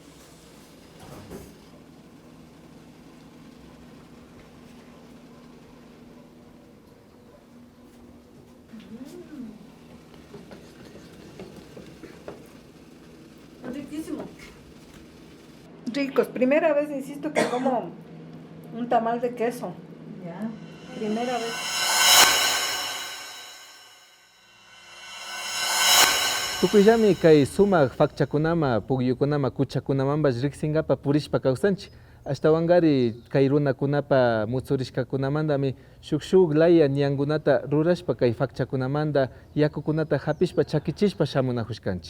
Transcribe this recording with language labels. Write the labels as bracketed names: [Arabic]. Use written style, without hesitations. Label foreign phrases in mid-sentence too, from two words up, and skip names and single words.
[Spanish] Riquísimo. Ricos. Primera vez, insisto, que como un tamal de queso. Ya. Primera vez. [Quechua] Tukuyllami kay sumaq fakchakunama, pugyukunama, kuchakunamanpas riqsingapa purishpa kawsanchik. Ashtawanqari kay runakunapa mutsurishkakunamantami shuk laya ñankunata rurashpa kay fakchakunamanta yakukunata hapishpa chakichishpa shamunajushkanchik.